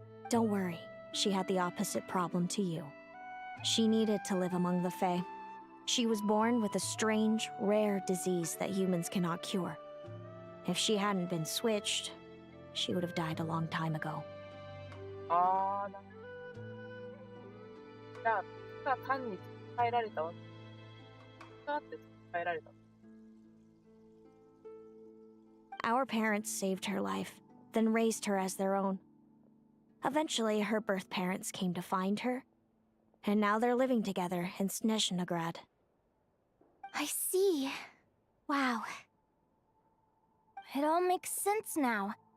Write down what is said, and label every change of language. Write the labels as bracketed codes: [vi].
[en] Don't worry, she had the opposite problem to you. She needed to live among the Fae. She was born with a strange, rare disease that humans cannot cure. If she hadn't been switched, she would have died a long time ago. [ja] あー、じゃあ単に伝えられたわけ。だって伝えられた。 [en] Our parents saved her life, then raised her as their own. Eventually, her birth parents came to find her, and now they're living together in Snezhnograd. I see. Wow. It all makes sense now.